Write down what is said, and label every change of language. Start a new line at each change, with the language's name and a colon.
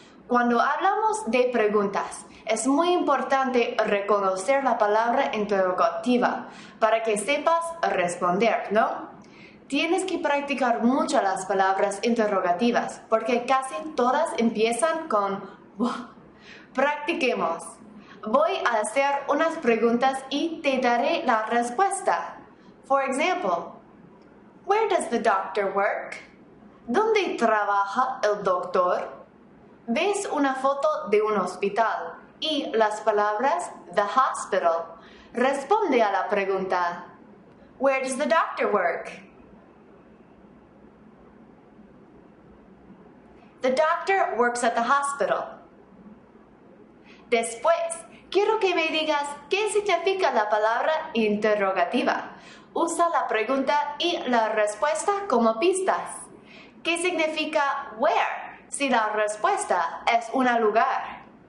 Spanish: Cuando hablamos de preguntas, es muy importante reconocer la palabra interrogativa para que sepas responder, ¿no? Tienes que practicar mucho las palabras interrogativas porque casi todas empiezan con "wow". Practiquemos. Voy a hacer unas preguntas y te daré la respuesta.
English: For example, where does the doctor work?
Spanish: ¿Dónde trabaja el doctor? Ves una foto de un hospital y las palabras
English: the hospital.
Spanish: Responde a la pregunta,
English: where does the doctor work? The doctor works at the hospital.
Spanish: Después, quiero que me digas qué significa la palabra interrogativa. Usa la pregunta y la respuesta como pistas. ¿Qué significa where? Si la respuesta es un lugar.